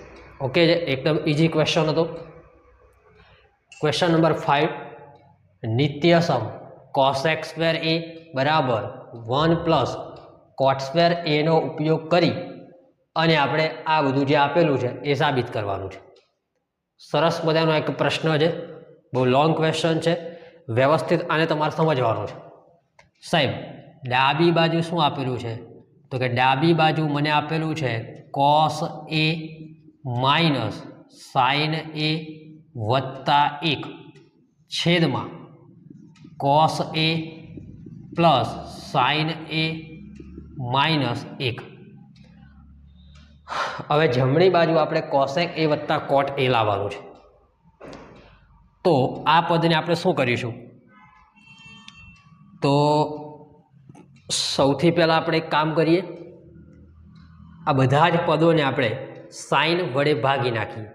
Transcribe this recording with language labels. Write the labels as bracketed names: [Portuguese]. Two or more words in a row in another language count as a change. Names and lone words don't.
[Gujarati] ઓકે, એકદમ [English] easy question [Gujarati] હતો। [English] question number 5, [Gujarati] નિત્યસમ cos² a બરાબર 1 + cot² a નો ઉપયોગ કરી અને આપણે આ બધું જે આપેલું છે એ સાબિત કરવાનું છે। સરસ મજાનો એક પ્રશ્ન છે, બહુ [English] long question [Gujarati] છે, વ્યવસ્થિત આને તમારે સમજવાનું છે। સાહેબ, ડાબી બાજુ શું આપેલું છે? તો કે ડાબી બાજુ મને આપેલું છે cos a - sin a વત્તા 1 છેદમાં cos a + sin a - 1। હવે જમણી બાજુ આપણે cosec a વત્તા cot a લાવવાનું છે। તો આ પદને આપણે શું કરીશું? તો સૌથી પહેલાં આપણે એક કામ કરીએ, આ બધા જ પદોને આપણે સાઇન વડે ભાગી નાખીએ।